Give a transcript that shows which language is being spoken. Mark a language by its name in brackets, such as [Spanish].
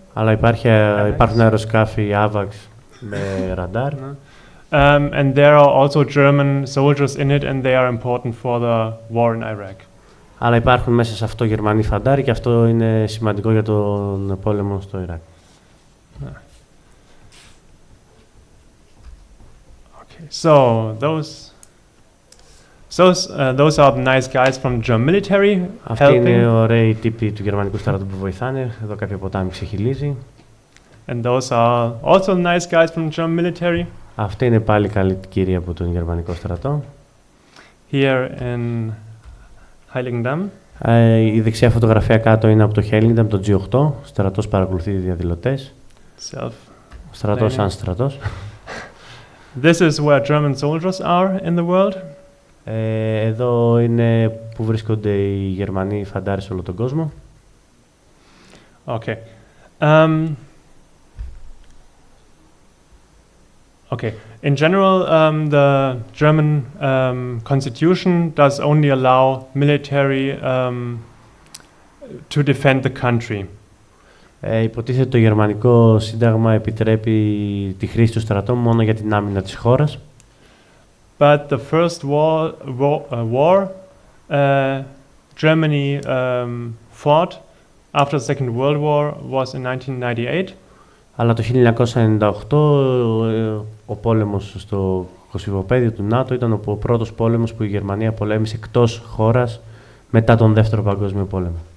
[Greek] Αλλά υπάρχουν αεροσκάφη AVAX με ραντάρ. [English] And there are also German soldiers in it, and they are important for the war in Iraq. [Greek] Αλλά υπάρχουν μέσα σε αυτό Γερμανοί φαντάροι και αυτό είναι σημαντικό για τον πόλεμο στο Ιράκ. [English] Okay, so those are the nice guys from German military. [Greek] Αυτοί είναι ωραίοι τύποι του γερμανικού στρατού που βοηθάνε. Εδώ κάποιο ποτάμι ξεχυλίζει. [English] And those are also nice guys from German military. [Greek] Αυτοί είναι πάλι καλοί κύριοι από τον γερμανικό στρατό. [English] Here in Heiligendamm. [Greek] Η δεξιά φωτογραφία κάτω είναι από το Hellingdam, το G8. Ο στρατός παρακολουθεί διαδηλωτές. Στρατός σαν στρατός. [English] This is where German soldiers are in the world. [Greek] Εδώ είναι που βρίσκονται οι Γερμανοί φαντάροι σε όλο τον κόσμο. [English] Okay. Okay. In general, the German constitution does only allow military to defend the country. [Greek] Υποτίθεται το γερμανικό σύνταγμα επιτρέπει τη χρήση του στρατού μόνο για την άμυνα της χώρας. [English] But the first war Germany fought after the Second World War was in 1998. [Greek] Αλλά το 1998 ο πόλεμος στο κοσυβοπαίδιο του ΝΑΤΟ ήταν ο πρώτος πόλεμος που η Γερμανία πολέμησε εκτός χώρας μετά τον Δεύτερο Παγκόσμιο Πόλεμο.